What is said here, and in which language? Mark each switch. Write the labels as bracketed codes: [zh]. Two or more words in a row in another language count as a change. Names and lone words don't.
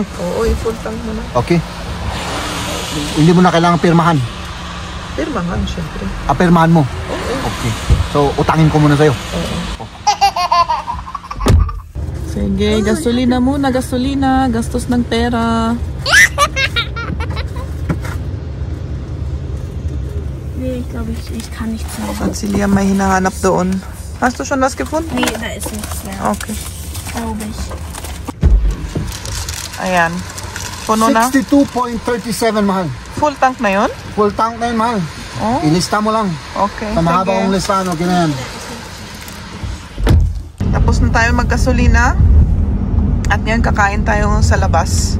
[tl] Oo, [en] full tank [tl] mo na. Okay. Hindi mo na kailangan pirmahan. Pirmahan, syempre. Pirmahan mo? Okay. So, utangin ko muna sa'yo. Sige, gasolina muna, gasolina. Gastos ng pera. [de] Nee, glaube ich kann nicht sagen. [tl] Saan si Liam may hinahanap doon? [de] Hast du schon was gefunden? Nee, da ist nichts mehr. Okay. Glaube ich. [tl] Ayan. Puno na? 62.37 mahal. [en] Full tank [tl] na yun? [en] Full tank [tl] na yun, mahal. Oh, Ilista mo lang. okay. Sa mahaba kong Sige. listahan, okay na yan. Tapos na tayo maggasolina. At ngayon kakain tayo sa labas.